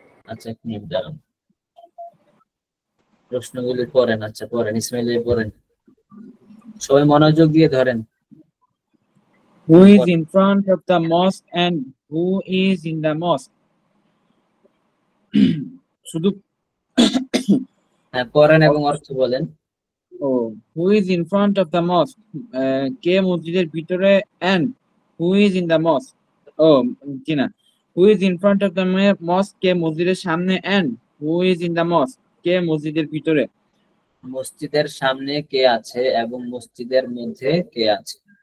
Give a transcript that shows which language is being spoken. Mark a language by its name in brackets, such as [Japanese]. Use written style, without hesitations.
[Bangla] আচ্ছা, এক মিনিট দাঁড়ান, প্রশ্নগুলি পড়েন। আচ্ছা পড়েন, ইসমাইল পড়েন, সবাই মনোযোগ দিয়ে ধরেন। [English] Who is in front of the mosque and who is in the mosque? [Bangla] শুধু হ্যাঁ পড়েন এবং অর্থ বলেন। [English] who is in front of the mosque, [Bangla] কে মসজিদের ভিতরে, [English] and who is in the mosque, না, who is in front of the mosque, [Bangla] কে মসজিদের সামনে, [English] and who is in the mosque, কে মসজিদের ভিতরে। [Bangla] মসজিদের সামনে কে আছে এবং মসজিদের মধ্যে কে আছে?